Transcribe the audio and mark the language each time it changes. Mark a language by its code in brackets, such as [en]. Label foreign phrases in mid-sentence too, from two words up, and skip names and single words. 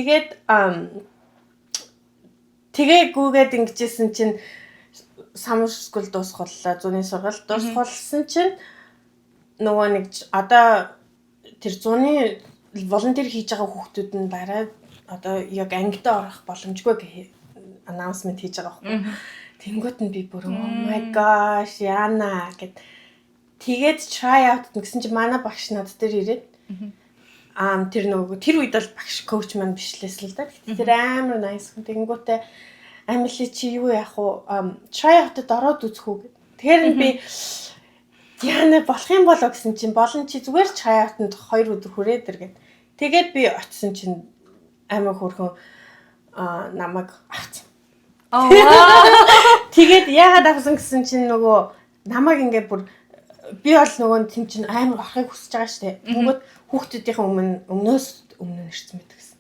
[mn] Тэгээгүйгээд ингэжсэн чинь [en] summer school [mn] дуусгаллаа зуны сургалт дуусгалсан чинь нөгөө нэг одоо тэр зуны волонтер хийж байгаа хүүхдүүд нь дараа одоо яг ангидаа орох боломжгүй announcement хийж байгаа байхгүй. Тэнгүүт нь би бүр [en] oh my gosh [mn] яана гэд тэгээд [en] try out [mn] гэсэн чинь манай багш над дээр ирээд тэр нөгөө тэр үед бол багш коуч маань бишлээсэн л да. Тэр амар nice хүн тэнгүүтээ Амили чи юу яах вэ? [en] Try out- [mn] д ороод үзэх үү гэд. Тэгэхээр би яана болох юм болоо гэсэн чинь болон чи зүгээр [en] try out- [mn] д 2 өдөр хүрээд ир гэд. Тэгээд би очисон чинь амар хөрхөн намайг авсан. Тэгээд яагаад авсан гэсэн чинь нөгөө намайг ингээд бүр би бол нөгөө тийм чинь амар орохыг хүсэж байгаа штэ. Тэгвэл хүүхдүүдийн өмнөөс ирсэн мэт гэсэн.